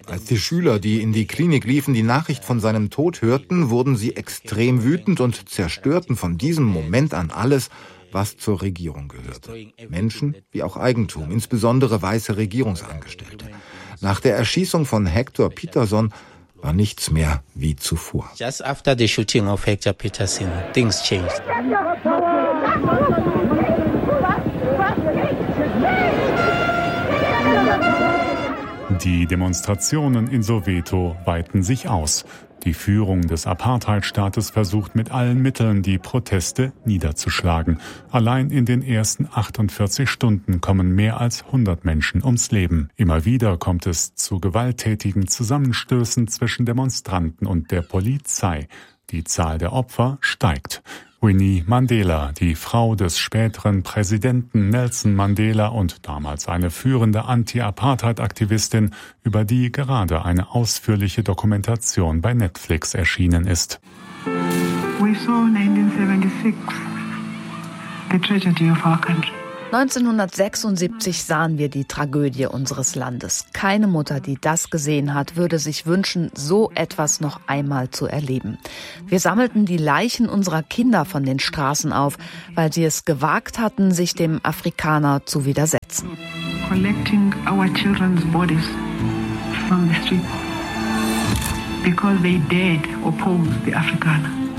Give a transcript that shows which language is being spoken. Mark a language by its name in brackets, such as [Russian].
[German] Als die Schüler, die in die Klinik liefen, die Nachricht von seinem Tod hörten, wurden sie extrem wütend und zerstörten von diesem Moment an alles, was zur Regierung gehörte. Menschen wie auch Eigentum, insbesondere weiße Regierungsangestellte. Nach der Erschießung von Hector Petersen war nichts mehr wie zuvor. [English] Just after the shooting of Hector Petersen, things changed. [German] Die Demonstrationen in Soweto weiten sich aus. Die Führung des Apartheidstaates versucht mit allen Mitteln, die Proteste niederzuschlagen. Allein in den ersten 48 Stunden kommen mehr als 100 Menschen ums Leben. Immer wieder kommt es zu gewalttätigen Zusammenstößen zwischen Demonstranten und der Polizei. Die Zahl der Opfer steigt. Winnie Mandela, die Frau des späteren Präsidenten Nelson Mandela und damals eine führende Anti-Apartheid-Aktivistin, über die gerade eine ausführliche Dokumentation bei Netflix erschienen ist. [English] We saw 1976, the tragedy of our country. [German] 1976 sahen wir die Tragödie unseres Landes. Keine Mutter, die das gesehen hat, würde sich wünschen, so etwas noch einmal zu erleben. Wir sammelten die Leichen unserer Kinder von den Straßen auf, weil sie es gewagt hatten, sich dem Afrikaner zu widersetzen. [English] Collecting our children's bodies from the street because they dared oppose the Afrikaner.